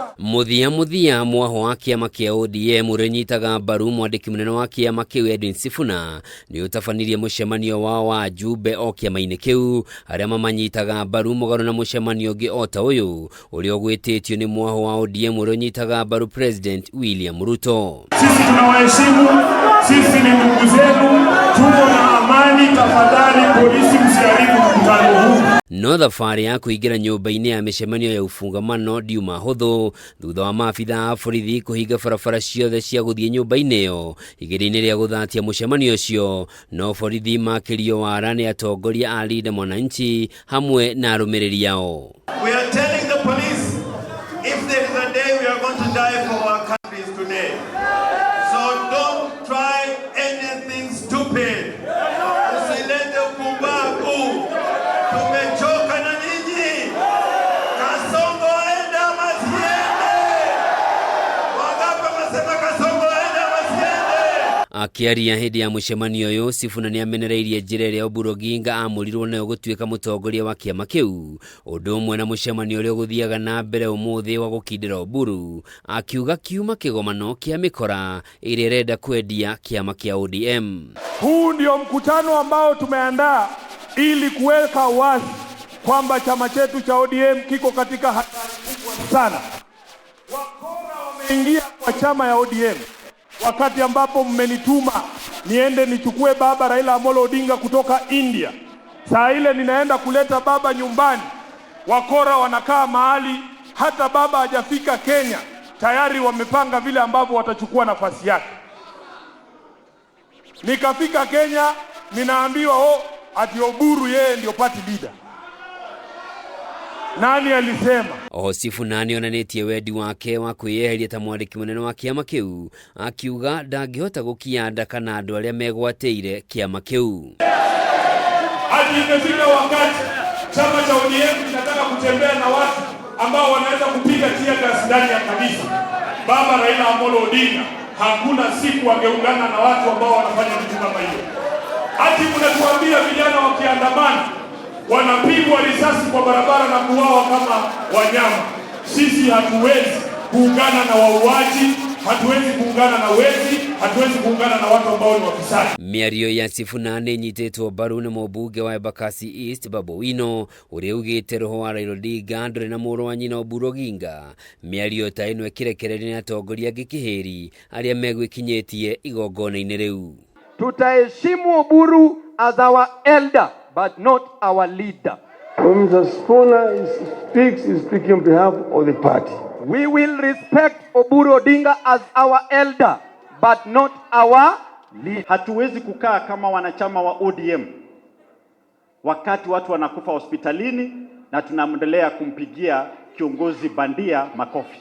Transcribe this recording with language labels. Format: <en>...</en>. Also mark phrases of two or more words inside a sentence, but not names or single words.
<ki>Muthia mwaho wa kiama kia ODM urenyitaga mbaru mwandiki munene wa kiama kiu Edwin Sifuna ni utabanirie mucemanio wao wa ajumbe o kiama-ini kiu aria mamanyitaga mbaru mugaru na mucemanio ungi o ta uyu uria ugwititio ni mwaho wa ODM urenyitaga mbaru President William Ruto.</ki> <sw>Sisi tunawaheshimu, sisi ni ndugu zenu, tuko na amani. Tafadhali polisi msiharibu mkutano huu.</sw> <ki>No thabarĩ ya kũingĩra nyũmba-inĩ ya mĩcemanio ya ũfungamano ndiuma hũthũ thutha wa maabitha a borithi kũhinga barabara ciothe cia gũthiĩ nyũmba-inĩ ĩyo igeria-inĩ rĩa gũthatia mũcemanio ũcio, no borithi makĩrio wara nĩ atongoria a Linda Mwananchi hamwe na arũmĩrĩri ao.</ki> <en>We are telling the police, if there is a day we are going to die for our country is today. So don't try anything stupid.</en> <sw>Usilete kumbaku. Tumechoka na nyinyi. Kasongo aenda masiende. Wangapi wasema Kasongo aenda masiende?</sw> <ki>Akiaria hindi ya mũcemanio ũyũ, Sifuna nĩ amenereirie njĩra ĩrĩa Oburu Oginga amũrirwo nayo gũtuĩka mũtongoria wa kĩama kĩu, ũndũ ũmwe na mũcemanio ũrĩa ũgũthiaga na mbere ũmũthĩ wa gũkindĩra Oburu, akiuga kiuma kĩgomano kĩa mĩkora ĩrĩa ĩrenda kwendia kĩama kĩa ODM.</ki> <sw>Huu ndio mkutano ambao tumeandaa ili kuweka wazi kwamba chama chetu cha ODM kiko katika hatari kubwa sana. Wakora wameingia kwa chama ya ODM wakati ambapo mmenituma niende nichukue baba Raila Amolo Odinga kutoka India. Saa ile ninaenda kuleta baba nyumbani, wakora wanakaa mahali hata baba hajafika Kenya tayari wamepanga vile ambavyo watachukua nafasi yake. Nikafika Kenya ninaambiwa ati Oburu yeye ndio</sw> <en>party leader.</en> <sw>Nani alisema?</sw> <ki>Sifuna nĩonanĩtie wendi wake wa kwĩyeheria ta mwandĩki mũnene wa kĩama kĩu, akiuga ndangĩhota gũkianda kana andũ arĩa megwatĩire kĩama kĩu.</ki> <sw>Hadi imefika wakati chama cha ODM kinataka kutembea na watu ambao wanaweza kupiga</sw> <en>tear gas</en> <sw>ndani ya kanisa. Baba Raila Amolo Odinga hakuna siku angeungana na watu ambao wanafanya vitu kama hiyo. Hadi mnatuambia vijana wakiandamana wanapigwa risasi kwa barabara na kuuawa kama wanyama. Sisi hatuwezi kuungana na wauaji, hatuwezi kuungana na wezi, hatuwezi kuungana na watu ambao ni wafisadi.</sw> <ki>Mĩario ya Sifuna nĩnyitĩtwo mbaru nĩ mũmbunge wa Embakasi East Babu Owino ũrĩa ugĩte roho wa Raila Odinga ndũrĩ na mũrũ wa nyina Oburu Oginga. Mĩario ta ĩno ĩkĩrekererio nĩ atongoria angĩ kĩhĩri arĩa megwĩkinyĩtie igongona-inĩ rĩu.</ki> <en>Tutaheshimu Oburu as our elder but not our leader. When Mr. Sifuna speaks, he's speaking on behalf of the party. We will respect Oburu Odinga as our elder but not our leader.</en> <sw>Hatuwezi kukaa kama wanachama wa ODM wakati watu wanakufa hospitalini na tunaendelea kumpigia kiongozi bandia makofi.</sw>